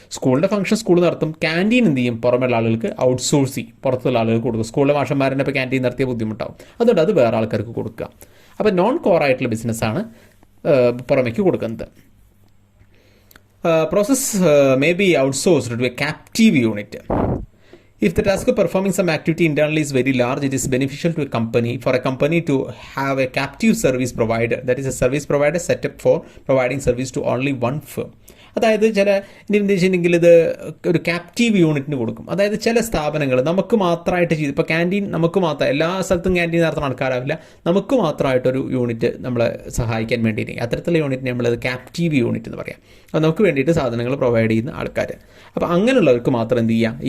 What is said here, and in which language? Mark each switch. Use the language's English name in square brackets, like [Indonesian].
[Malayalam] സ്കൂളിൻ്റെ function school നടത്തും, canteen എന്ത് ചെയ്യും? പുറമെയുള്ള ആളുകൾക്ക് ഔട്ട്സോഴ്സ് ചെയ്യും, പുറത്തുള്ള ആളുകൾക്ക് കൊടുക്കും. സ്കൂളിലെ മാഷന്മാരെ ഇപ്പോൾ ക്യാൻറ്റീൻ നടത്തിയ ബുദ്ധിമുട്ടാവും, അതുകൊണ്ട് അത് വേറെ ആൾക്കാർക്ക് കൊടുക്കുക. അപ്പോൾ നോൺ കോർ ആയിട്ടുള്ള ബിസിനസ്സാണ് പുറമേക്ക് കൊടുക്കുന്നത്. [English] Process may be outsourced to a captive unit. If the task of performing some activity internally is very large, it is beneficial to for a company to have a captive service provider, that is a service provider set up for providing service to only one firm. [Malayalam] അതായത് ചില ഉദ്ദേശിച്ചിട്ടുണ്ടെങ്കിൽ ഇത് ഒരു captive യൂണിറ്റിന് കൊടുക്കും. അതായത് ചില സ്ഥാപനങ്ങൾ നമുക്ക് മാത്രമായിട്ട് ചെയ്ത്, ഇപ്പോൾ ക്യാൻറ്റീൻ നമുക്ക് മാത്രം എല്ലാ സ്ഥലത്തും ക്യാൻറ്റീൻ നടത്തുന്ന ആൾക്കാരാവില്ല, നമുക്ക് മാത്രമായിട്ടൊരു യൂണിറ്റ് നമ്മളെ സഹായിക്കാൻ വേണ്ടിയിട്ട് അത്തരത്തിലുള്ള യൂണിറ്റിന് നമ്മളത് ക്യാപ്റ്റീവ് യൂണിറ്റ് എന്ന് പറയാം. അപ്പോൾ നമുക്ക് വേണ്ടിയിട്ട് സാധനങ്ങൾ പ്രൊവൈഡ് ചെയ്യുന്ന ആൾക്കാർ. അപ്പോൾ അങ്ങനെയുള്ളവർക്ക് മാത്രം എന്ത് ചെയ്യുക?